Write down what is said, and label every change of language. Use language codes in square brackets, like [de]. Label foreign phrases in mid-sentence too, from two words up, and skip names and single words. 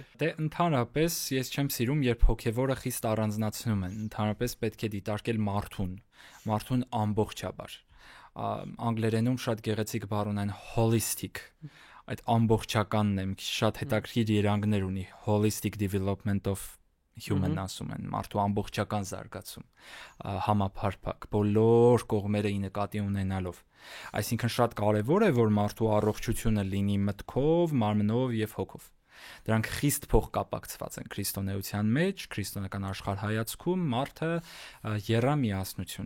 [hy] Դե ընդհանրապես ես չեմ սիրում, երբ հոգևորը խիստ առանձնացնում են, ընդհանրապես պետք է դիտարկել մարդուն ամբողջաբար։ Անգլերենում շատ գեղեցիկ բառ ունեն holistic, այդ ամբողջականն է, շատ հետաքրքիր երանգներ ունի, [en] holistic development of human [hy] ասում են, մարդու ամբողջական զարգացում, համապարփակ, բոլոր կողմերը նկատի ունենալով։ Այսինքն շատ կարևոր է, որ մարդու առողջությունը լինի մտքով, մարմնով եւ հոգով։ Դրանք խիստ փոխկապակցված են քրիստոնեության մեջ, քրիստոնեական աշխարհայացքում մարդը եռամիասնություն